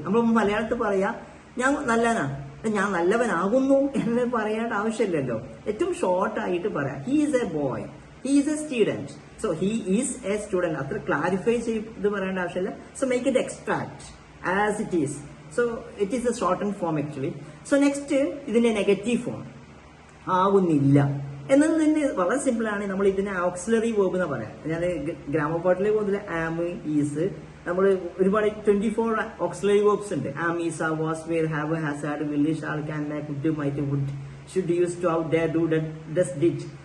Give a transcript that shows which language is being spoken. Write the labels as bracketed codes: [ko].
[ml] നമ്മൾ മലയാളത്തിൽ പറയാ ഞാൻ നല്ലവനാണ്, ഞാൻ നല്ലവനാകുന്നു എന്ന് പറയേണ്ട ആവശ്യമില്ലല്ലോ. ഏറ്റവും ഷോർട്ട് ആയിട്ട് പറയാം [en] He is a boy, he is a student. So he is a student. [ml] അത്ര ക്ലാരിഫൈ ചെയ്ത് പറയേണ്ട ആവശ്യമില്ല. [en] So make it extract as it is. So it is a shortened form actually. [ml] So next ഇതിന്റെ negative form ആവുന്നില്ല എന്നതിന്റെ വളരെ simple ആണ്. നമ്മൾ ഇതിനെ ഓക്സിലറി വേർബ് എന്ന് പറയാം. ഞാൻ ഗ്രാമർ പാട്ടിലേക്ക് പോകുന്നില്ല. ആം, ഈസ്, നമ്മൾ ഒരുപാട് 24 ഓക്സിലറി വേർബ്സ് ഉണ്ട്. [en] Am, is, are, was, were, have, has, had, will, shall, can, may, could, might, would, should, use, to, ought, dare, do, does, did.